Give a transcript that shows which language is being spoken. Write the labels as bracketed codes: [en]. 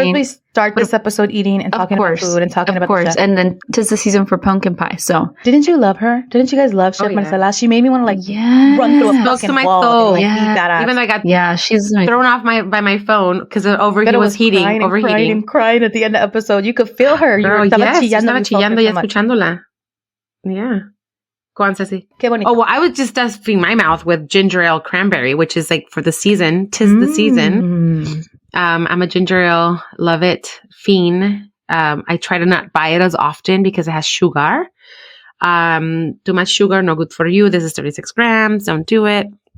[en] Of course, we start this episode eating and talking about food and talking about the chef. And then 'tis the season for pumpkin pie. So didn't you love her? Didn't you guys love Chef Marcela? She made me want to run through a fucking wall and eat that ass. Even though I got she's thrown off by my phone because he was heating, overheating. And crying at the end of the episode. You could feel her. [es] Girl, estaba chillando y escuchándola. [en] Yeah. Go on, Ceci. [es] Qué bonito. [en] Oh, well, I was just stuffing my mouth with ginger ale cranberry, which is like for the season. 'Tis the season. I'm a ginger ale, love it, fiend. I try to not buy it as often because it has sugar. Too much sugar, no good for you. This is 36 grams. Don't do it.